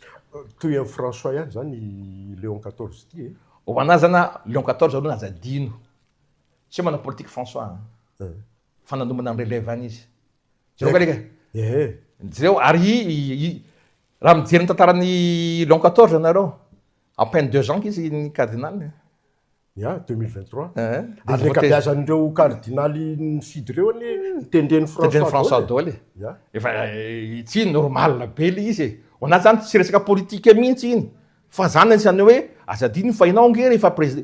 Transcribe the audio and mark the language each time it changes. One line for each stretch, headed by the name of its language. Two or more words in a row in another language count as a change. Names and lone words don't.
Malagasy: Toy amin'ny François ihany zany Léon 14 ty. Ho anazy zany Léon 14 aloha nazadino. Tsy manao politique François. Fa nanomana amin'ny relève izy. Zao ka leka. Zao ary raha mijery ny tantaran'ny Léon 14 anareo.
French: À peine 2 ans
Malagasy: izy ny cardinal. Ya 2023. Ary le kabeazan'ireo cardinaly nifidy reo any tendreny François Dole. Efa tsy normal be le izy. Ho anazy zany tsy resaka politique mihitsy iny. Fa zany anisany hoe azadiny fa ianao nge rehefa président.